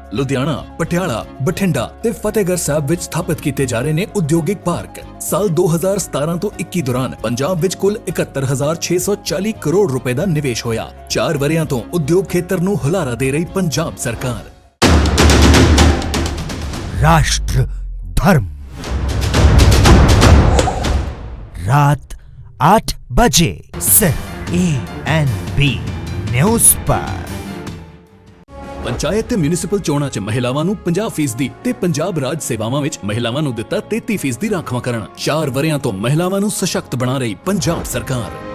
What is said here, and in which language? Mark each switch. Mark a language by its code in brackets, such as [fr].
[pa] ਲੁਧਿਆਣਾ, ਪਟਿਆਲਾ, ਬਠਿੰਡਾ ਤੇ ਫਤਿਹਗੜ੍ਹ ਸਾਹਿਬ ਵਿੱਚ ਸਥਾਪਿਤ ਕੀਤੇ ਜਾ ਰਹੇ ਨੇ ਉਦਯੋਗਿਕ ਪਾਰਕ। ਸਾਲ 2017 ਤੋਂ 21 ਦੌਰਾਨ ਪੰਜਾਬ ਵਿੱਚ ਕੁੱਲ 71,640 ਕਰੋੜ ਰੁਪਏ ਦਾ ਨਿਵੇਸ਼ ਹੋਇਆ। 4 ਵਰ੍ਹਿਆਂ ਤੋਂ ਉਦਯੋਗ ਖੇਤਰ ਨੂੰ ਹੁਲਾਰਾ ਦੇ ਰਹੀ ਪੰਜਾਬ ਸਰਕਾਰ। [hi] राष्ट्र धर्म रात 8 बजे सिर्फ ANB न्यूज पर। [pa] ਪੰਚਾਇਤ ਤੇ ਮਿਊਨਿਸਪਲ ਚੋਣਾਂ 'ਚ ਮਹਿਲਾਵਾਂ ਨੂੰ 50% ਤੇ ਪੰਜਾਬ ਰਾਜ ਸੇਵਾਵਾਂ ਵਿੱਚ ਮਹਿਲਾਵਾਂ ਨੂੰ ਦਿੱਤਾ 33% ਰਾਖਵਾਂਕਰਨ। 4 ਵਰ੍ਹਿਆਂ ਤੋਂ ਮਹਿਲਾਵਾਂ ਨੂੰ ਸਸ਼ਕਤ ਬਣਾ ਰਹੀ ਪੰਜਾਬ ਸਰਕਾਰ।